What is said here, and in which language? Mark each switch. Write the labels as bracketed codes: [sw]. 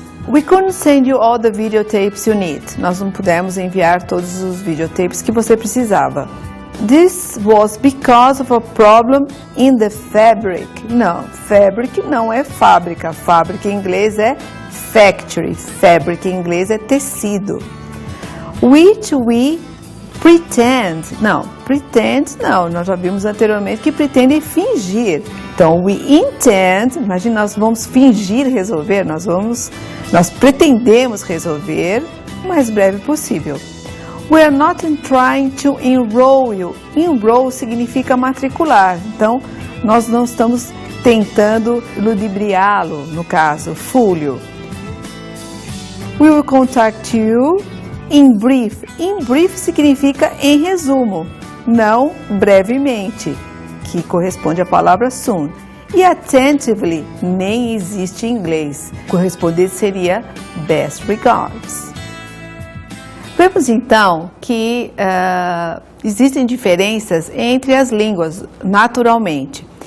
[en] We couldn't send you all the videotapes you need. [pt] Nós não pudemos enviar todos os videotapes que você precisava. [en] This was because of a problem in the fabric. [pt] Não, fabric não é fábrica. Fábrica em inglês é factory. Fabric em inglês é tecido. [en] Which we pretend. [pt] Não, nós já vimos anteriormente que pretende fingir. Então, [en] we intend, [pt] imagina, nós vamos fingir resolver, nós pretendemos resolver o mais breve possível. [en] We are not trying to enroll you. [pt] Enroll significa matricular. Então, nós não estamos tentando ludibriá-lo, no caso, [en] fool-you. We will contact you in brief. [pt] In brief significa em resumo, não brevemente, que corresponde à palavra soon. E attentively nem existe em inglês. Correspondente seria best regards. Vemos então que existem diferenças entre as línguas, naturalmente.